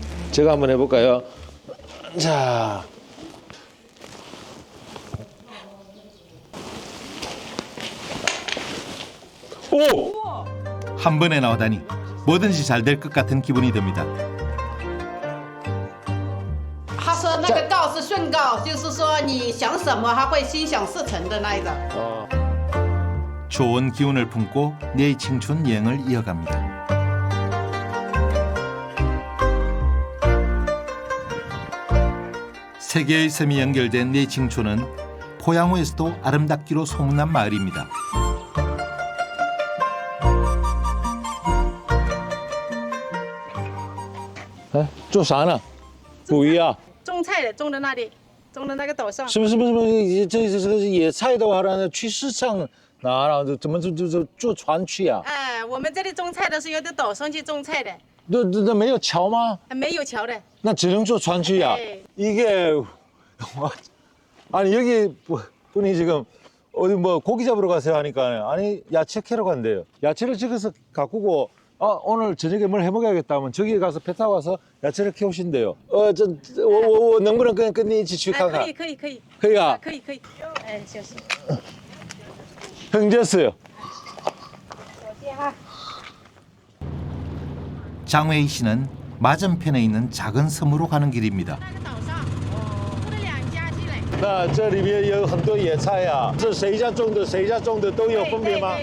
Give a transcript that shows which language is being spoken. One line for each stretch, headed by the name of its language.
Korean: 제가 한번 해볼까요? 자, 오! 한 번에 나오다니 뭐든지 잘 될 것 같은 기분이 듭니다.
Chinese: 他说那个告是顺告，就是说你想什么，他会心想事成的那一种。
Korean: 좋은 기운을 품고 내이칭춘 여행을 이어갑니다. 세 개의 섬이 연결된 내이칭춘은 포양호에서도 아름답기로 소문난 마을입니다.
Chinese: 哎，做啥呢？捕鱼啊？种菜的，种的那里，种的那个岛上。什么？这野菜的话呢，去市场拿了，怎么就坐船去啊？哎，我们这里种菜的是有的岛上去种菜的，那没有桥吗？没有桥的。那只能坐船去啊。
Korean: 네. 이게 아니 여기 분이 지금 어디 뭐 고기 잡으러 가세요 하니까 아니 야채 캐러 간대요. 야채를 저기서 가꾸고 오늘 저녁에 뭘 해먹어야겠다 하면 저기 가서 배 타고 와서 야채를 캐오신대요.
Chinese: 我能不能跟你一起去看看？可以。可以啊。可以。哎，就是
Korean: 흥졌어요. 장웨이 씨는 맞은편에 있는 작은 섬으로 가는 길입니다.
Chinese: 岛上，住了2家进来。那这里面有很多野菜呀，是谁家种的，谁家种的都有分别吗？